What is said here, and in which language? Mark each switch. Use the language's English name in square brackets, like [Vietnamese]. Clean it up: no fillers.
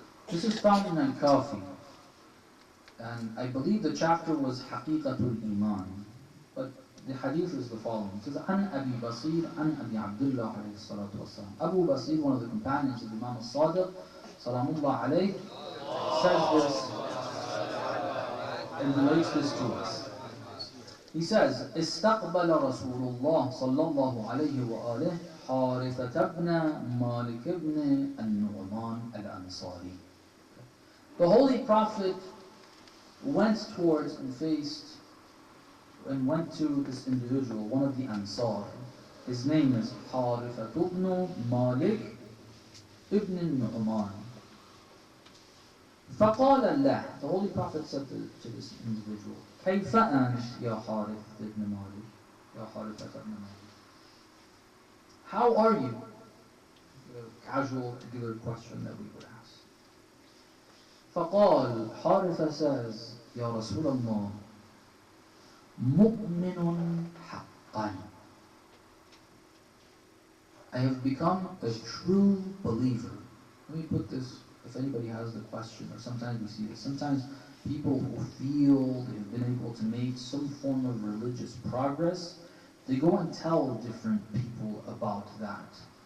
[English] This is found in Al-Kafi. And I believe the chapter was Haqiqatul Iman. But the hadith is the following. It says, An Abi Basir, An Abi Abdullah alayhi salatu wasalam. Abu Basir, one of the companions of Imam Sadiq, salamullah alayhi, says this and relates this to us. He says, [Arabic] استقبل رسول الله صلى الله عليه وآله حارثة بن مالك بن النعمان الأنصاري. [English] The Holy Prophet went towards and faced and went to this individual, one of the Ansar. His name is Harithah ibn Malik ibn Nu'man. [Arabic] فقال له, [English] the Holy Prophet said to this individual, [Arabic] كيف أنت يا حارث [English] ibn Malik, [Arabic] يا حارثة [English] ibn Malik? How are you? A casual, regular question that we would ask. [Arabic] فقال, [English] Harithah says, [Arabic] يا رسول الله, مؤمن حقا. [English] I have become a true believer. Let me put this, if anybody has the question, or sometimes we see this. Sometimes people who feel they've been able to make some form of religious progress, they go and tell different people about that.